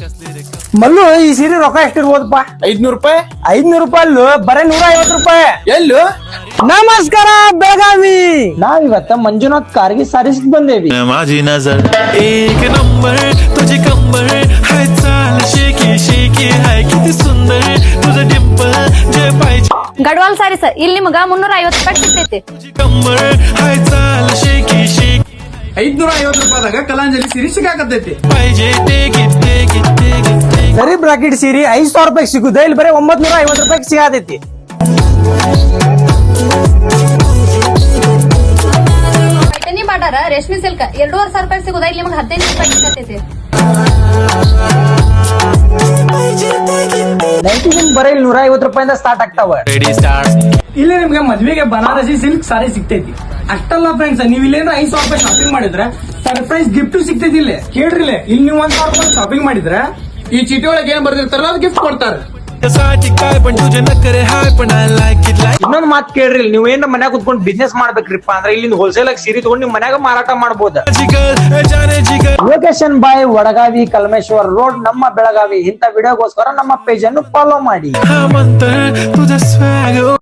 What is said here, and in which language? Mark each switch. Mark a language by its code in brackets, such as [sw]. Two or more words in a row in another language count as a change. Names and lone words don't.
[kn] ಮಲ್ಲು ಈ ಸೀರೆ ರೊಕ್ಕ ಎಷ್ಟಿರ್ಬೋದಪ್ಪ? 500 ರೂಪಾಯಿ. 500 ರೂಪಾಯಿ ಅಲ್ಲೂ ಬರೇ 150 ರೂಪಾಯಿ. ಎಲ್ಲು? ನಮಸ್ಕಾರ ಬೆಳಗಾವಿ. ನಾವಿವತ್ತ ಮಂಜುನಾಥ್ ಕಾರ್ಗಿ ಸಾರಿಸಿದ್ ಬಂದೇವಿ. [mr] माझी नजर एक नंबर तुझी कंबर हाय चाल शेकी शेकी हाय किती सुंदर तुझं डिंपल जे पाहिजे [kn] ಗಡ್ವಾಲ್ ಸಾರಿ ಸರ್, ಇಲ್ಲಿ ನಿಮಗ 350 ರೂಪಾಯಿ ಸಿಗ್ತೈತಿ. [mr] तुझी कंबर हाय चाल शेकी शेकी [kn] 550 ರೂಪಾಯಿದಾಗ ಕಲಾಂಜಲಿ ಸೀರೆ ಸಿಗಾಕತ್ತೈತಿ. [mr] पाहिजे ते गित्ते गित्ते गित्ते [kn] ಸರಿ ಬ್ರಾಕೆಟ್ ಸೀರೆ 500 ರೂಪಾಯಿ ಸಿಗುದ, ಇಲ್ಲಿ ಬರೀ 950 ರೂಪಾಯಿ ಸಿಗತೈತಿ. ಪೈಠಣಿ ಬಾರ್ಡರ್ ರೇಷ್ಮೆ ಸಿಲ್ಕ್ 2,500 ರೂಪಾಯಿ ಸಿಗುದ, ಇಲ್ಲಿ ನಿಮಗೆ 15 ರೂಪಾಯಿ ಸಿಗತೈತಿ. ನೈಟಿ ಬರೀ 150 ರೂಪಾಯಿಂದ ಸ್ಟಾರ್ಟ್ ಆಗ್ತಾವ. [en] ready start [kn] ಇಲ್ಲಿ ನಿಮ್ಗೆ ಮದ್ವೆಗೆ ಬನಾರಸಿ [en] silk saree [kn] ಸಿಗ್ತೈತಿ. ಅಷ್ಟಲ್ಲ ಫ್ರೆಂಡ್ಸ್, ನೀವ್ ಇಲ್ಲೇನೋ 500 ರೂಪಾಯಿ ಶಾಪಿಂಗ್ ಮಾಡಿದ್ರೆ [en] surprise gift [kn] ಸಿಗ್ತೈತಿ. ಇಲ್ಲಿ ಕೇಳ್ರಿ, ಇಲ್ಲಿ ನೀವು 1,000 ರೂಪಾಯಿ ಶಾಪಿಂಗ್ ಮಾಡಿದ್ರೆ ಈ ಚೀಟಿ ಒಳಗೆ ಏನ್ ಬರ್ದಿರ್ತಾರಲ್ಲ ಅದು ಗಿಫ್ಟ್ ಕೊಡ್ತಾರೆ. [mr] साठी काय पण तुझे नखरे हाय पण [en] I like it like [kn] ಇನ್ನೊಂದು ಮಾತು ಕೇಳ್ರಿ, ನೀವು ಏನಾರ ಮನ್ಯಾಗ ಕುತ್ಕೊಂಡು ಬಿಸ್ನೆಸ್ ಮಾಡ್ಬೇಕ್ರಿಪ್ಪ ಅಂದ್ರೆ ಇಲ್ಲಿಂದ ಹೋಲ್ಸೇಲ್ ಆಗಿ ಸೀರೆ ತಗೊಂಡು ನಿಮ್ ಮನ್ಯಾಗ ಮಾರಾಟ ಮಾಡಬಹುದು. [hi] जिगर जाने जिगर [kn] ಲೊಕೇಶನ್ ಬಾಯ್ ವಡಗಾವಿ ಕಲ್ಮೇಶ್ವರ್ ರೋಡ್, ನಮ್ಮ ಬೆಳಗಾವಿ. ಇಂಥ ವಿಡಿಯೋಗೋಸ್ಕರ ನಮ್ಮ ಪೇಜ್ ಅನ್ನು ಫಾಲೋ ಮಾಡಿ. [mr] हा मंतर तुझं स्वॅग